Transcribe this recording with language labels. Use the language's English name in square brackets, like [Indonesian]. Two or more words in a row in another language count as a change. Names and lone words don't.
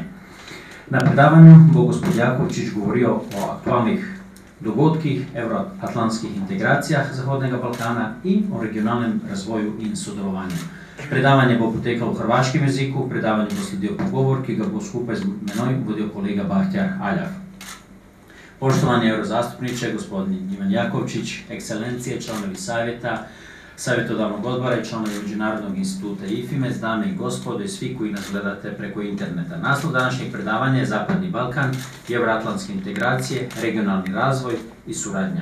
[Slovenian] Na predavanju bo gospod Jakovčić govoril o aktualnih dogodkih, euroatlantskih integracijah Zahodnega Balkana in o regionalnem razvoju in sodelovanju. Predavanje bo potekalo v hrvaškem jeziku, predavanje bo sledil pogovor, ki ga bo skupaj z menoj vodil kolega Bahtjar Aljav. [Croatian] Poštovani eurozastupniče, gospodin Ivan Jakovčić, ekscelencije, članovi savjeta, savjetodavnog odbora i članovi Međunarodnog instituta IFIMES, dame i gospodo i svi koji nas gledate preko interneta. Naslov današnjeg predavanja je Zapadni Balkan, euroatlantske integracije, regionalni razvoj i suradnja.